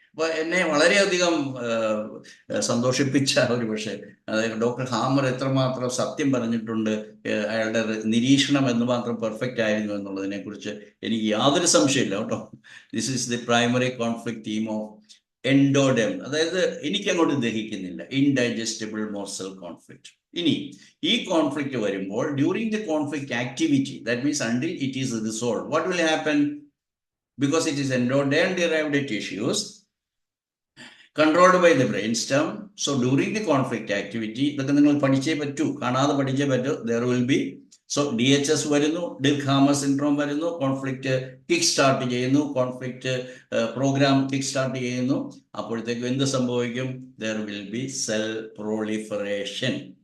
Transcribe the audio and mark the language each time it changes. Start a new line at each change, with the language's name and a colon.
Malayalam: അപ്പോൾ എന്നെ വളരെയധികം സന്തോഷിപ്പിച്ച ഒരു പക്ഷേ, അതായത് ഡോക്ടർ ഹാമർ എത്രമാത്രം സത്യം പറഞ്ഞിട്ടുണ്ട്, അയാളുടെ നിരീക്ഷണം എന്തുമാത്രം പെർഫെക്റ്റ് ആയിരുന്നു എന്നുള്ളതിനെ കുറിച്ച് എനിക്ക് യാതൊരു സംശയമില്ല കേട്ടോ.
English: This is the primary conflict theme of endoderm.
Malayalam: അതായത് എനിക്ക് അങ്ങോട്ട് ദഹിക്കുന്നില്ല, ഇൻഡൈജസ്റ്റബിൾ മോർസൽ കോൺഫ്ലിക്റ്റ്.
English: ഇനി ഈ കോൺഫ്ലിക്റ്റ് വരുമ്പോൾ during the conflict activity, that means until it is resolve, what will happen? Because it is endoderm derived tissues controlled by the brainstem.
Malayalam: So during the conflict activity, ഇതൊക്കെ നിങ്ങൾ പഠിച്ചേ പറ്റൂ, കാണാതെ പഠിച്ചേ പറ്റൂ. There will be, so DHS വരുന്നു, ഡിർക്ക്-ഹാമർ syndrome വരുന്നു, conflict kick start ചെയ്യുന്നു, കോൺഫ്ലിക്റ്റ് പ്രോഗ്രാം കിക്ക് സ്റ്റാർട്ട് ചെയ്യുന്നു.
English: അപ്പോഴത്തേക്കും എന്ത് സംഭവിക്കും? There will be cell proliferation.